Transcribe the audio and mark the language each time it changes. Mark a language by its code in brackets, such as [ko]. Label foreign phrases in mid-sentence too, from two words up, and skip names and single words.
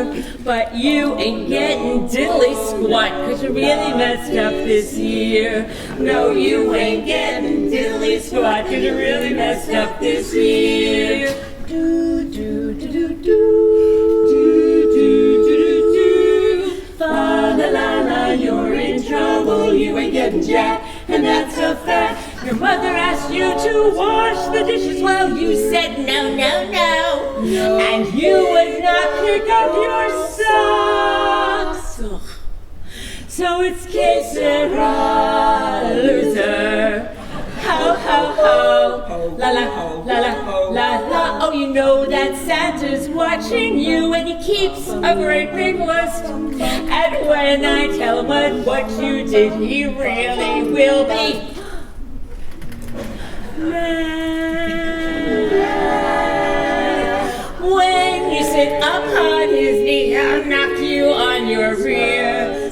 [en] But you ain't getting diddly squat 'cause you really messed up this year. No, you ain't getting diddly squat 'cause you really messed up this year. Do do do do do do do do do. Fa la la la, you're in trouble. You ain't getting jack, and that's a fact. Your mother asked you to wash the dishes, well, you said no, no, no. And you would not pick up your socks. So it's [es] que sera, [en] loser. Ho, ho, ho. La, la, la, la, la, la. Oh, you know that Santa's watching you and he keeps a great big list. And when I tell him what you did, he really will be when you sit up on his knee, I'll knock you on your rear.